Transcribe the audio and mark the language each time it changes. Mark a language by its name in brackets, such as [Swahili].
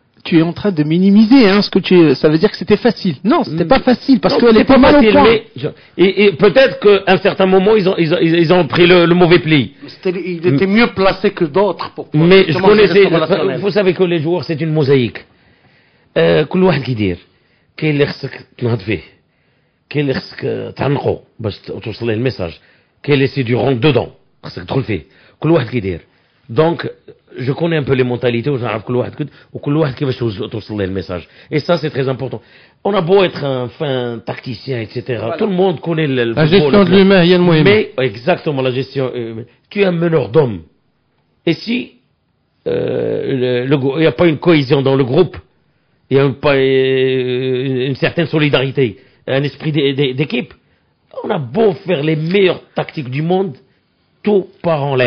[French] Tu es en train de minimiser, hein, ça veut dire que c'était facile. Non, c'était pas facile, parce qu'elle est pas mal au point. Et peut-être qu'à un certain moment, ils ont pris le mauvais pli. Il était mieux placé que d'autres pour mais je connaissais, vous savez que les joueurs, c'est une mosaïque. [Arabic] كل واحد كيدير كاين اللي خصك تنهض فيه كاين اللي خصك تعنقو باش توصل له الميساج كاين اللي سي دو رونت دودون خصك تدخل فيه كل واحد كيدير. [French] Donc, je connais un peu les mentalités, je sais [Arabic] كل واحد كيفاش توصل له الميساج. [French] Et ça, c'est très important. On a beau être un fin tacticien, etc. Voilà. Tout le monde connaît le la gestion de l'humain, il y a le moyen. Mais, exactement, la gestion. Tu es un meneur d'hommes. Et si il n'y a pas une cohésion dans le groupe, il n'y a pas une certaine solidarité, un esprit d'équipe, on a beau faire les meilleures tactiques du monde, tout part en l'air.